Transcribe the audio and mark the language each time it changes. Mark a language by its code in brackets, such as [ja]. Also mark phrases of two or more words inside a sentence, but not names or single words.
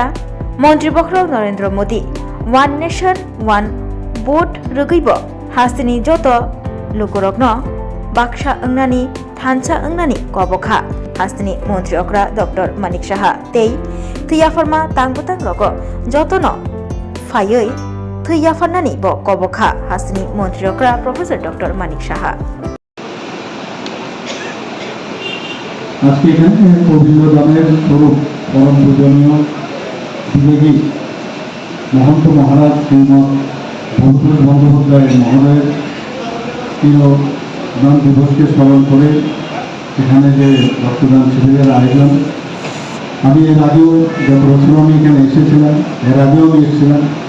[trp] मन्त्री बख्र नरेंद्र मोदी [en] One Nation One Vote [trp] रगैबो हास्तिनि जत लोकरकनो बाक्सा अंगनानि थानसा अंगनानि कबखा हास्तिनि मन्त्री अग्रा डॉक्टर मानिक साहा तै थैयाफोरमा तांबुतां रग जतन फायै थैयाफोरनानि ब कबखा हास्तिनि मन्त्री अग्रा प्रोफेसर डॉक्टर मानिक साहा [bn] আজকে এখানে অভিনন্দনের স্বরূপ পরম পূজনীয় বিবেকী মহন্ত মহারাজ শ্রীমদ ভবতোষ বন্দ্যোপাধ্যায় মহোদয়ের তিরোদান দিবসকে স্মরণ করে এখানে যে রক্তদান শিবিরের আয়োজন আমি এর আগেও গত বছর আমি এখানে এসেছিলাম, এর আগেও আমি এসেছিলাম